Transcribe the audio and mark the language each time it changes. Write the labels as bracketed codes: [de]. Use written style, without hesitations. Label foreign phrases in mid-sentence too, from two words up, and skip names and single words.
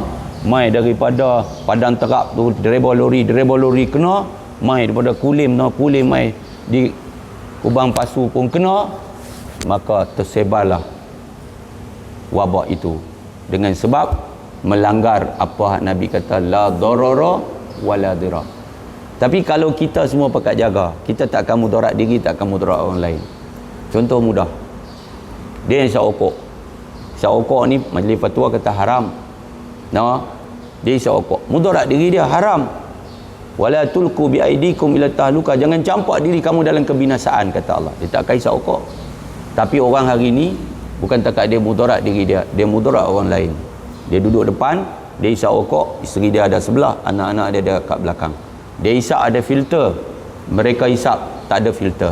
[ms] Mai daripada Padang Terap tu driver lori kena. Mai daripada Kulim mai di Kubang Pasu pun kena. Maka tersebarlah wabak itu dengan sebab melanggar apa Nabi kata [ar] لا ضرر ولا ضرار. [ms] Tapi kalau kita semua pakat jaga, kita tak akan mudarat diri, tak akan mudarat orang lain. Contoh mudah, dia yang isap okok ni majlis fatwa kata haram. Dia isap okok, mudarat diri dia haram. [ar] ولا تلقوا بأيديكم إلى التهلكة, [ms] jangan campak diri kamu dalam kebinasaan, kata Allah. Dia tak akan isap okok. Tapi orang hari ni bukan takat dia mudarat diri dia, dia mudarat orang lain. Dia duduk depan, dia isap okok, isteri dia ada sebelah, anak-anak dia ada kat belakang. Dia isap ada filter, mereka isap tak ada filter.